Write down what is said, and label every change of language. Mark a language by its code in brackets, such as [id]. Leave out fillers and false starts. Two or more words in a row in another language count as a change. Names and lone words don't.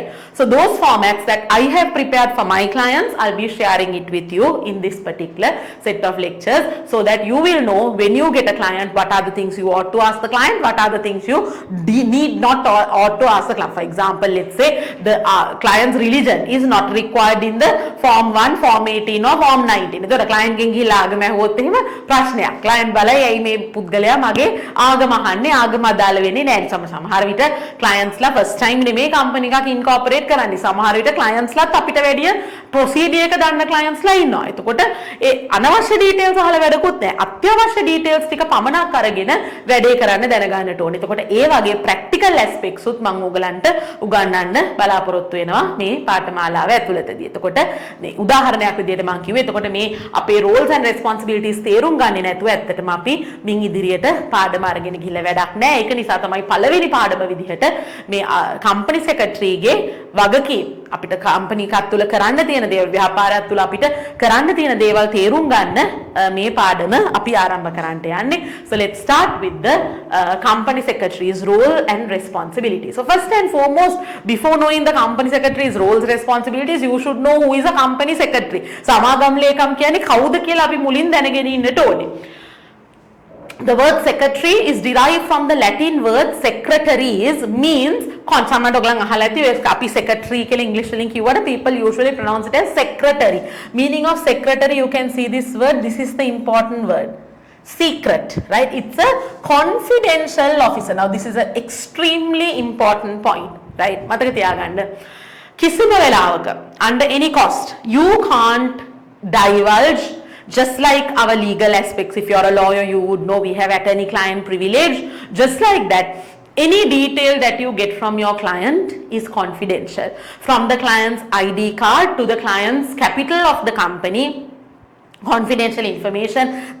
[en] So those formats that I have prepared for my clients, I'll be sharing it with you in this particular set of lectures, so that you will know when you get a client, what are the things you ought to ask the client, what are the things you need not ought to ask the client. For example, let's say the client's religion is not required in the form 1, form 18 or form 19. [si] ක්ලයන්ට් ගෙන් ගිහිල්ලා ආගම ඇහුවොත් එහෙම ප්‍රශ්නයක්. ක්ලයන්ට් බලයි ඇයි මේ පුද්ගලයා මගේ ආගම අහන්නේ, ආගම අදාළ වෙන්නේ නැහැ. සමහර විට ක්ලයන්ට්ස්ලා [en] first time [si] නෙමෙයි කම්පැනි එකක් ඉන්කෝපරේට් කරන්නේ. සමහර විට ක්ලයන්ට්ස්ලාත් අපිට වැඩිය ප්‍රොසීඩියර් එක දන්න ක්ලයන්ට්ස්ලා ඉන්නවා. එතකොට ඒ අනවශ්‍ය ඩීටේල්ස් අහලා වැඩකුත් නැහැ. අත්‍යවශ්‍ය ඩීටේල්ස් ටික පමණක් අරගෙන වැඩේ කරන්න දැනගන්නට ඕනේ. එතකොට ඒ වගේ [en] practical aspects [si] උත් මම ඔයගලන්ට උගන්වන්න බලාපොරොත්තු වෙනවා මේ පාඨමාලාව ඇතුළතදී. එතකොට මේ උදාහරණයක් විදිහට මම කිව්වේ. එතකොට මේ අපේ [en] roles and responsibilities [si] තේරුම් ගන්නේ නැතුව ඇත්තටම අපි මින් ඉදිරියට පාඩම අරගෙන ගිහිල්ලා වැඩක් නැහැ. ඒක නිසා තමයි පළවෙනි පාඩම විදිහට මේ [en] company secretary's [si] වගකීම් අපිට කම්පැනි එකක් තුළ කරන්න තියෙන දේවල්, ව්‍යාපාරයක් තුළ අපිට කරන්න තියෙන දේවල් තේරුම් ගන්න මේ පාඩම අපි ආරම්භ කරන්නට යන්නේ. [en] So let's start with the company secretary's role and responsibilities. So first and foremost, before knowing the company secretary's roles and responsibilities, you should know who is a company secretary. [si] සමාගම් ලේකම් කියන්නේ කවුද කියලා අපි මුලින් දැනගෙන ඉන්නට ඕනේ. [en] The word secretary is derived from the Latin word secretaries, means [si] සමහරවිට ඔයගලන් අහලා ඇති අපි secretary කියලා English වලින් කිව්වට [en] people usually pronounce it as secretary. Meaning of secretary, you can see this word, this is the important word. Secret, right? It's a confidential officer. Now this is an extremely important point, right? [si] මතක තියාගන්න. කිසිම වෙලාවක [en] under any cost you can't divulge, just like our legal aspects. If you're a lawyer, you would know we have attorney-client privilege. Just like that, any detail that you get from your client is confidential. From the client's ID card to the client's capital of the company, confidential information.